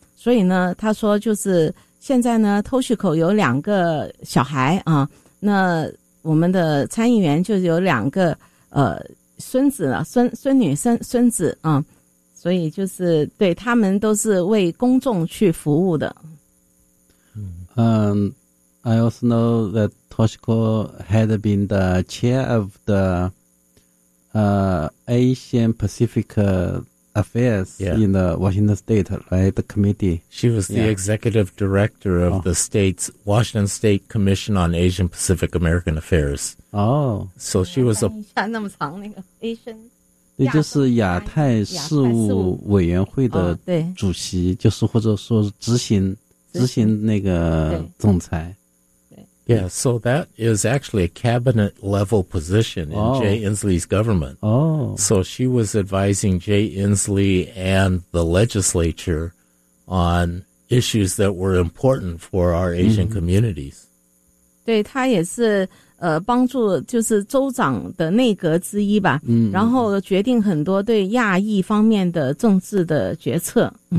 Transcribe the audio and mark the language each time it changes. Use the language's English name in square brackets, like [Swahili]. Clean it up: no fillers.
[Chinese] 所以呢，他说就是现在呢 ，Toshiko 有两个小孩啊，那我们的参议员就有两个孙子了，孙女孙子啊，所以就是对他们都是为公众去服务的。 [English] I also know that Toshiko had been the chair of the Asian Pacific Affairs in the Washington State, right? The committee. She was the executive director of the state's Washington State Commission on Asian Pacific American Affairs. Oh. So she was a... [Chinese] 那么长那个 Asian... 也就是亚太事务委员会的主席，就是或者说执行那个总裁。 [English] Yeah, so that is actually a cabinet-level position in Jay Inslee's government. Oh. So she was advising Jay Inslee and the legislature on issues that were important for our Asian communities. [Chinese] 对，她也是帮助就是州长的内阁之一吧，然后决定很多对亚裔方面的政治的决策。